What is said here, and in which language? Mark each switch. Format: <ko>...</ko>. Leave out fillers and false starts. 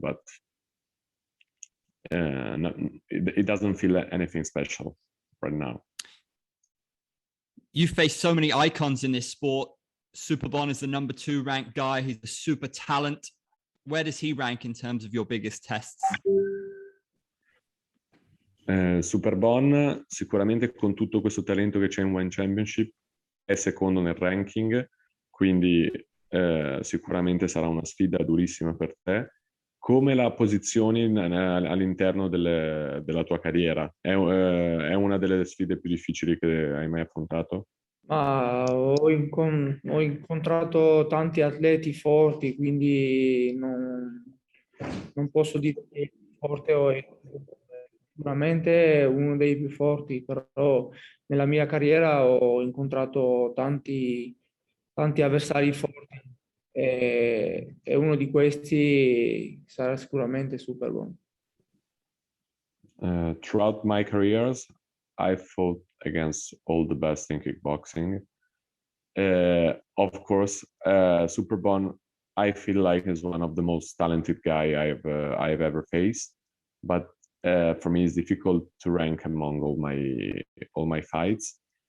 <en>But it doesn't feel anything special right now. You've faced so many icons in this sport. Superbon is the number 2 ranked guy. He's a super talent. Where does he rank in terms of your biggest tests?</en> <it>Superbon, sicuramente con tutto questo talento che c'è in ONE Championship, è secondo nel ranking, quindi sicuramente sarà una sfida durissima per te. Come la posizioni all'interno della tua carriera? È una delle sfide più difficili che hai mai affrontato? Ho incontrato tanti atleti forti, quindi non posso dire che è forte o è sicuramente uno dei più forti, però nella mia carriera ho incontrato tanti avversari forti e uno di questi sarà sicuramente Superbon.</it> <en>Throughout my careers, I fought against all the best in kickboxing. Of course, Superbon, I feel like is one of the most talented guy I've ever faced. But for me, it's difficult to rank among all my fights.</en>